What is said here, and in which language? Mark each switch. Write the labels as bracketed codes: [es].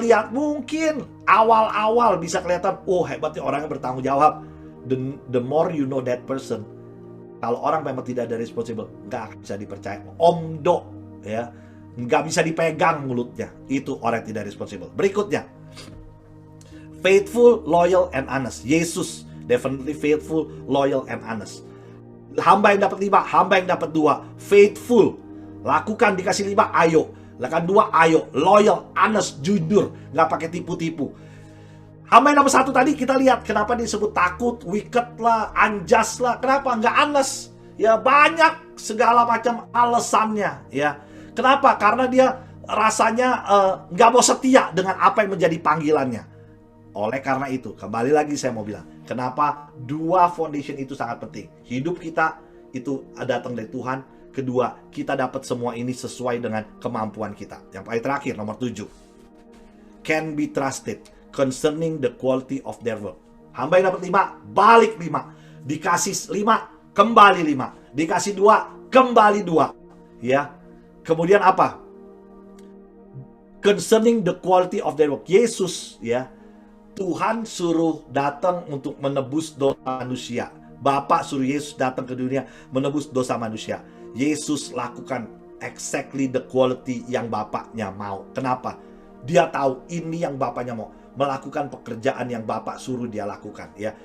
[id] Mungkin awal-awal bisa kelihatan, oh hebatnya orangnya bertanggung jawab. [en] The more you know that person, [id] kalau orang memang tidak ada responsible, nggak akan bisa dipercaya. Omdo ya, nggak bisa dipegang mulutnya. Itu orang yang tidak responsible. [en] Berikutnya, faithful, loyal, and honest. Yesus definitely faithful, loyal, and honest. [id] Hamba yang dapat 5, hamba yang dapat 2. Faithful, lakukan, dikasih 5, ayo. Lakukan 2, ayo. Loyal, honest, jujur, nggak pakai tipu-tipu. Hamba yang dapat 1 tadi kita lihat kenapa disebut takut, wicked lah, unjust lah. Kenapa? Nggak honest. Ya banyak segala macam alasannya ya. Kenapa? Karena dia rasanya nggak mau setia dengan apa yang menjadi panggilannya. Oleh karena itu, kembali lagi saya mau bilang, kenapa 2 foundation itu sangat penting. Hidup kita itu datang dari Tuhan. Kedua, kita dapat semua ini sesuai dengan kemampuan kita. Yang paling terakhir, nomor 7. [en] Can be trusted concerning the quality of their work. [id] Hamba yang dapat 5, balik 5. Dikasih 5, kembali 5. Dikasih 2, kembali 2. Ya. Kemudian apa? [en] Concerning the quality of their work. [id] Yesus ya, Tuhan suruh datang untuk menebus dosa manusia. Bapa suruh Yesus datang ke dunia menebus dosa manusia. Yesus lakukan [en] exactly the quality [id] yang Bapaknya mau. Kenapa? Dia tahu ini yang Bapaknya mau. Melakukan pekerjaan yang Bapak suruh dia lakukan ya.